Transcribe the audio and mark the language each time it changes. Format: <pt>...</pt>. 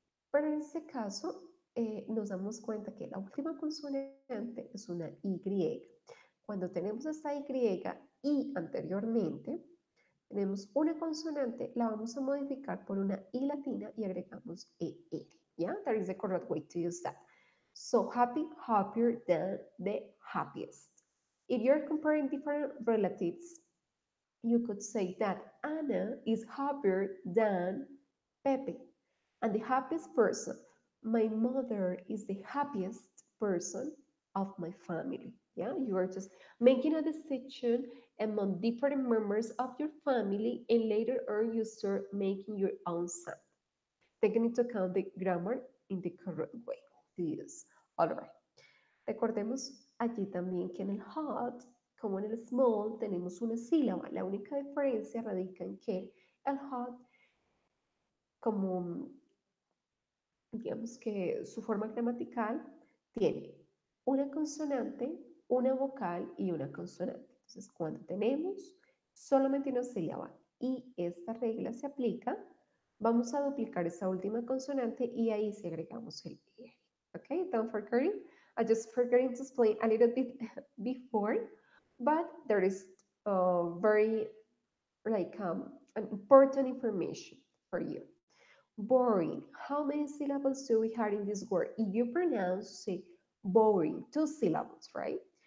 <es>Pero en este caso, nos damos cuenta que la última consonante es una Y. Cuando tenemos esta Y anteriormente, tenemos una consonante, la vamos a modificar por una I latina y agregamos ER.</es> <en>Yeah, that is the correct way to use that. So happy, happier than the happiest. If you're comparing different relatives, you could say that Anna is happier than Pepe. And the happiest person, my mother is the happiest person of my family. Yeah, you are just making a decision among different members of your family, and later on you start making your own sound, taking into account the grammar in the correct way to use. All right.</en> <es>Recordemos allí también que en el hot, como en el small, tenemos una sílaba. La única diferencia radica en que el hot, como digamos que su forma gramatical, tiene una consonante, una vocal y una consonante. Entonces, cuando tenemos solamente una sílaba y esta regla se aplica, vamos a duplicar esa última consonante y ahí sí agregamos el ER.</es> <en>Okay, don't forget it. I just forgetting to explain a little bit before, but there is very like an important information for you. Boring. How many syllables do we have in this word? If you pronounce, say, boring, two syllables, right?</en>